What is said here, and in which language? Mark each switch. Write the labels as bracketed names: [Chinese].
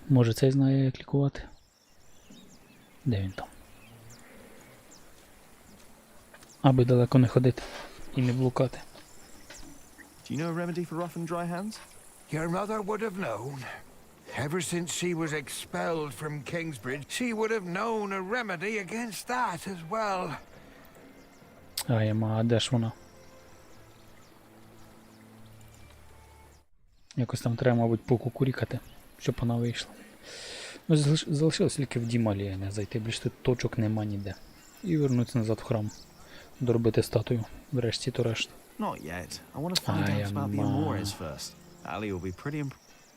[Ukrainian] Може цей знає, як лікувати? Де він там? Аби далеко не ходити і не блукати. [English] Do you know a remedy for rough and dry hands? Your mother would have known. Ever since she was expelled from Kingsbridge, she would have known a remedy against that as well. [Ukrainian] А де ж вона? Якось там треба, мабуть, покукурікати, щоб вона вийшла. Ну, залишилось тільки в дім Алієни зайти, більше тут точок нема ніде. І вернутися назад в храм. Доробити статую. Врешті то решта. [English] Not yet. I want to find out about the Amores first. Ali will be pretty impressed.